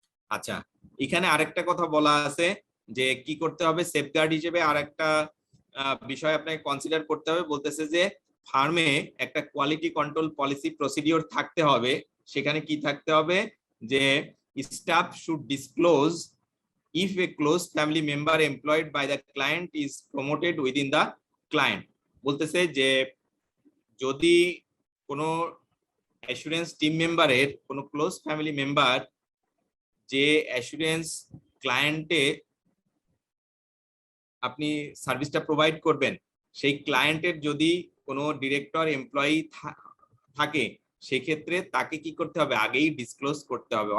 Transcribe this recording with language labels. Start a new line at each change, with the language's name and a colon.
Bangla: আচ্ছা এখানে আরেকটা কথা বলা আছে যে কি করতে হবে, সেফগার্ড হিসেবে আরেকটা বিষয় আপনাকে কনসিডার করতে হবে। বলতেছে যে ফার্মে একটা কোয়ালিটি কন্ট্রোল পলিসি প্রসিডিওর থাকতে হবে। সেখানে কি থাকতে হবে, যে
English: Staff should disclose if a close family member employed by the client is promoted within the client।
Bangla: বলতেছে যে যদি কোনো অ্যাসুরেন্স টিম মেম্বারের কোনো ক্লোজ ফ্যামিলি মেম্বার যে অ্যাসুরেন্স ক্লায়েন্টে আপনি সার্ভিসটা প্রোভাইড করবেন, সেই ক্লায়েন্টের যদি কোনো ডিরেক্টর এমপ্লয়ি থাকে, সেক্ষেত্রে তাকে কি করতে হবে, আগেই ডিসক্লোজ করতে হবে।